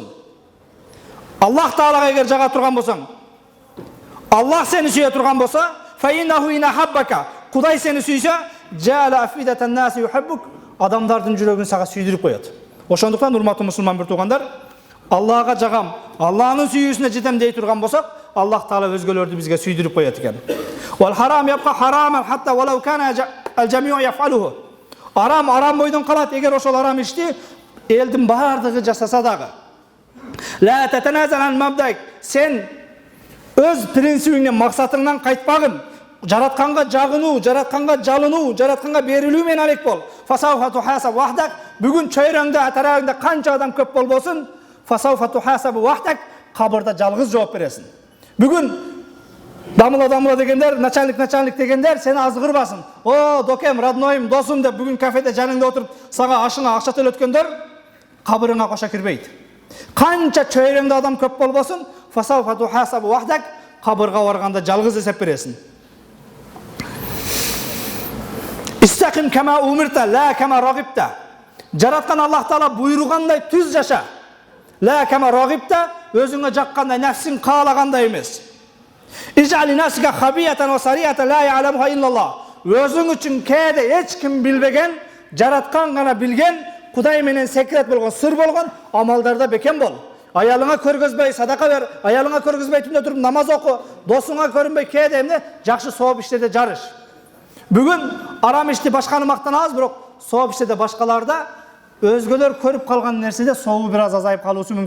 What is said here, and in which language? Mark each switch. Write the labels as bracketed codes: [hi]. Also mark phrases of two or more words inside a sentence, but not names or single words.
[ky] Аллах Таалага эгер жага турган болсоң, Аллах сени сүйө турган болсо, [ar] فإنه إن أحبك, [ky] Кудай сени сүйсө, [ar] جعل أفئدة الناس يحبك, [ky] адамдардын жүрөгүн сага сүйдүрүп коет. Ошондуктан урматтуу мусулман бир туугандар, Аллага жагам, Аллахнын сүйүүсүнө жетем дей турган болсок, Аллах Таала өзгөлөрдү бизге сүйдүрүп коет экен. [ar] والحرام يبقى حراما حتى ولو كان الجميع يفعله. [ky] Арам бойдон калат, эгер ошол арам ишти элдин баардыгы жасаса дагы. [ar] لا تتنازل عن مبدئك, [ky] сен өз принцибиңден, максатыңдан кайтпагын. Жаратканга жагынуу, жаратканга жалынуу, жаратканга берилүү менен алек бол. [ar] فسوف تحاسب وحدك, [ky] бүгүн чөйрөңдө, атарагыңда канча адам көп болбосун, [ar] فسوف تحاسب وحدك, [ky] кабырда жалгыз жооп бересиң. Бүгүн дамыла дегендер, начальник дегендер сени азгырбасын. О, докем, родноим, досум деп бүгүн кафеде жаныңда отуруп, сага ашыңа акча төлөткөндөр кабырыңа коша кирбейт. Канча чөйрөңдө адам көп болбосун, [ar] فسوف تحاسب وحدك, [ky] кабырга барганда жалгыз эсеп бересиң. [ar] استقم كما أمرت، لا كما رغبت. [ky] Жараткан Аллах Таала буйругандай түз жаша. [ar] لا كما رغبت, [ky] өзүңө жаккандай, нәфсиң каалагандай эмес. [ar] اجعل لنفسك خبيئة وسرية لا يعلمها إلا الله. [ky] Өзүң үчүн кээде эч ким билбеген, жараткан гана билген, Кудай менен секрет болгон, сыр болгон амалдарда бекем бол. Аялыңа көргөзбөй садака бер, аялыңа көргөзбөй түндө туруп намаз оку, досуңа көрүнбөй кээде эмне жакшы сооп иштерде жарыш. Бүгүн арам ишти башканы мактанабыз, бирок сооп иштерде башкаларда өзгөлөр көрүп калган нерседе сообу бир аз азайып калуусу мүмкүн.